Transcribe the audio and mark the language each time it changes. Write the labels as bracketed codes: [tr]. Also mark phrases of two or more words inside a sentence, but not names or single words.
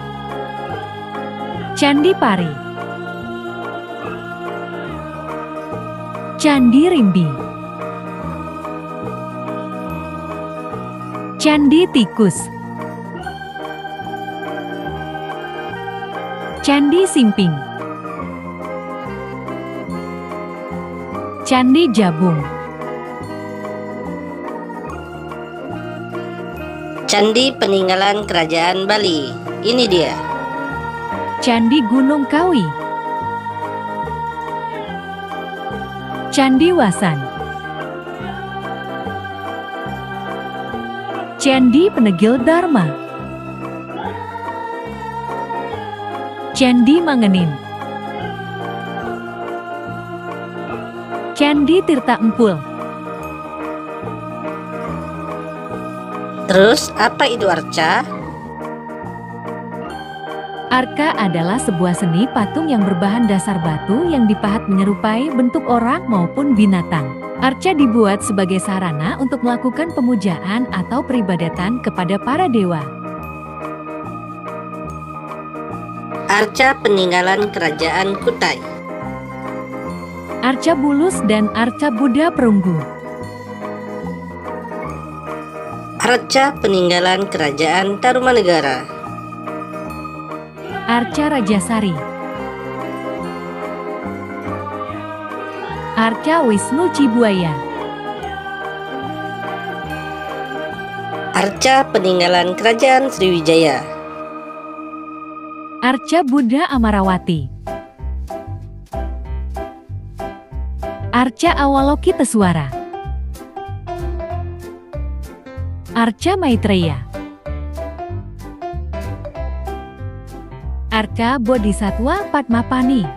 [id] Candi Pari, Candi Rimbi, Candi Tikus, Candi Simping, Candi Jabung, Candi peninggalan Kerajaan Bali. Ini dia. Candi Gunung Kawi, Candi Wasan, Candi Penegil Dharma, Candi Mangenin, Candi Tirta Empul. Terus apa itu arca? Arca adalah sebuah seni patung yang berbahan dasar batu yang dipahat menyerupai bentuk orang maupun binatang. Arca dibuat sebagai sarana untuk melakukan pemujaan atau peribadatan kepada para dewa. Arca peninggalan Kerajaan Kutai. Arca Bulus dan Arca Buddha Perunggu. Arca peninggalan Kerajaan Tarumanegara. Arca Rajasari, Arca Wisnu Cibuaya, Arca peninggalan Kerajaan Sriwijaya. Arca Buddha Amarawati, Arca Awalokiteswara, Arca Maitreya, Arca Bodhisatwa Padmapani,